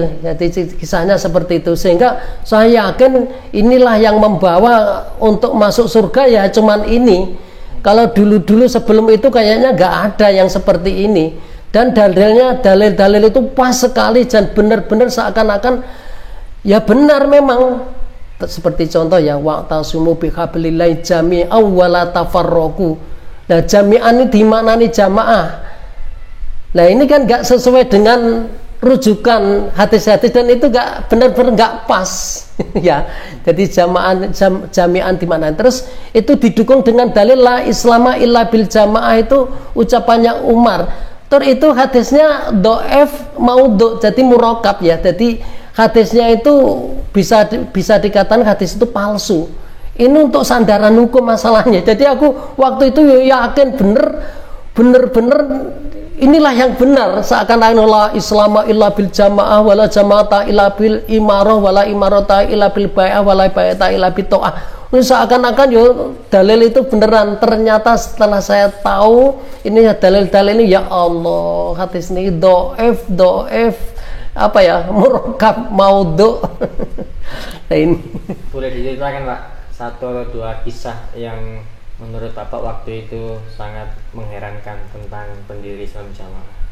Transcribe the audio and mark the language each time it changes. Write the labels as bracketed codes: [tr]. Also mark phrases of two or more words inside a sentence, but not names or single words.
[id] Jadi kisahnya seperti itu, sehingga saya yakin inilah yang membawa untuk masuk surga ya, cuman ini. Kalau dulu-dulu sebelum itu kayaknya nggak ada yang seperti ini, dan dalil-dalil itu pas sekali dan benar-benar seakan-akan ya benar memang. Seperti contoh ya, [ar] واعتصموا بحبل الله جميعا ولا تفرقوا. [id] Nah, jami'an ini di mana nih jamaah? Nah, ini kan nggak sesuai dengan rujukan hadis-hadis, dan itu nggak benar-benar nggak pas ya. Jadi jami'an di mana? Terus itu didukung dengan dalil [ar] لا إسلام إلا بالجماعة, [id] itu ucapannya Umar. Terus itu hadisnya dhaif maudhu, jadi murokab ya. Jadi hadisnya itu bisa dikatakan hadis itu palsu. Ini untuk sandaran hukum masalahnya. Jadi aku waktu itu yakin bener-bener inilah yang benar. [ar] Seakan-akan لا إسلام إلا بالجماعة ولا جماعة إلا بالإمارة ولا إمارة إلا بالبيعة ولا بيعة إلا بالطاعة. [id] Seakan-akan dalil itu beneran. Ternyata setelah saya tahu ini dalil-dalil ini, ya Allah, hadis ini dhaif murokab maudhu. Nah, ini boleh diceritakan Pak satu atau dua kisah yang menurut Bapak waktu itu sangat mengherankan tentang pendiri Islam Jamaah?